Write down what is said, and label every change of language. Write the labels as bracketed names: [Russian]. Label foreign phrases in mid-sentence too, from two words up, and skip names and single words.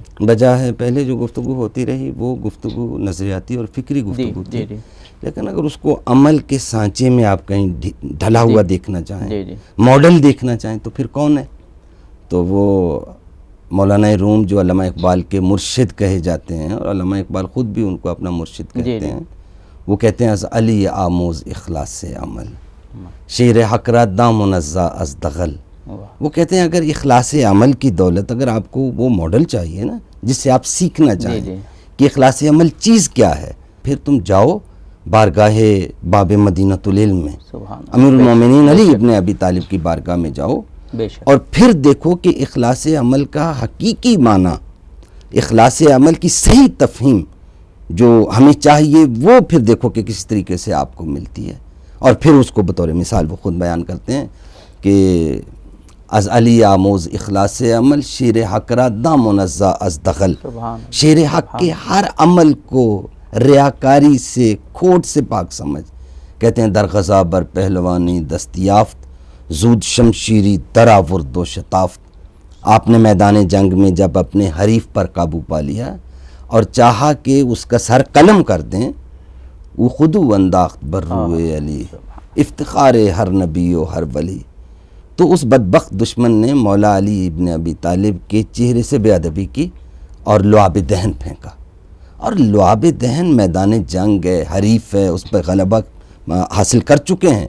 [Urdu] بجائے پہلے جو گفتگو ہوتی رہی وہ گفتگو نظریاتی اور فکری گفتگو تھی، لیکن اگر اس کو عمل کے سانچے میں آپ کہیں ڈھلا ہوا دیکھنا چاہیں، ماڈل دیکھنا چاہیں، تو پھر کون ہے؟ تو وہ مولانا روم جو علامہ اقبال کے مرشد کہے جاتے ہیں، اور علامہ اقبال خود بھی ان کو اپنا مرشد کہتے ہیں. وہ کہتے ہیں [Persian] از علی آموز اخلاص سے عمل، شیر حق را دام منزہ از دغل. [Urdu] وہ کہتے ہیں اگر اخلاص عمل کی دولت، اگر آپ کو وہ ماڈل چاہیے نا جس سے آپ سیکھنا چاہیں کہ اخلاص عمل چیز کیا ہے، پھر تم جاؤ بارگاہ باب مدینۃ العلم میں، امیر المومنین علی ابن ابی طالب کی بارگاہ میں جاؤ، اور پھر دیکھو کہ اخلاص عمل کا حقیقی معنی، اخلاص عمل کی صحیح تفہیم جو ہمیں چاہیے، وہ پھر دیکھو کہ کس طریقے سے آپ کو ملتی ہے. اور پھر اس کو بطور مثال وہ خود بیان کرتے ہیں کہ [Persian] از علی آموز اخلاص عمل، شیر حق را دام منزہ از دغل. [Urdu] شیر حق کے ہر عمل کو ریاکاری سے، کھوٹ سے پاک سمجھ. کہتے ہیں [Persian] در غزا بر پہلوانی دستیافت، زود شمشیری دراورد و شتافت. [Urdu] آپ نے میدان جنگ میں جب اپنے حریف پر قابو پا لیا اور چاہا کہ اس کا سر قلم کر دیں، وہ [Persian] خودو انداخت بر روئے علی، افتخار ہر نبی و ہر ولی. [Urdu] تو اس بدبخت دشمن نے مولا علی ابن ابی طالب کے چہرے سے بے ادبی کی اور لعاب دہن پھینکا. اور لعاب دہن میدان جنگ ہے، حریف ہے، اس پہ غلبہ حاصل کر چکے ہیں.